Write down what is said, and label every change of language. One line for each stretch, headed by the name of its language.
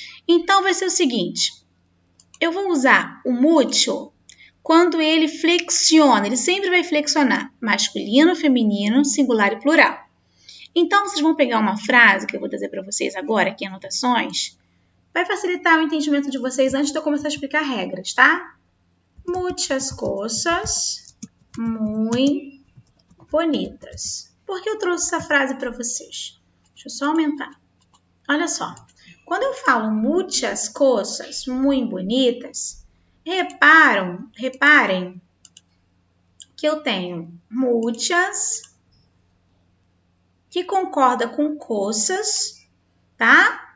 Portuguese: Então, vai ser o seguinte. Eu vou usar o mucho quando ele flexiona, ele sempre vai flexionar, masculino, feminino, singular e plural. Então, vocês vão pegar uma frase que eu vou trazer para vocês agora, aqui em anotações, vai facilitar o entendimento de vocês antes de eu começar a explicar regras, tá?
Spanish: Muchas cosas muy bonitas.
Portuguese: Por que eu trouxe essa frase para vocês? Deixa eu só aumentar. Olha só. Quando eu falo muitas coisas muito bonitas, reparem que eu tenho muitas que concorda com coisas, tá?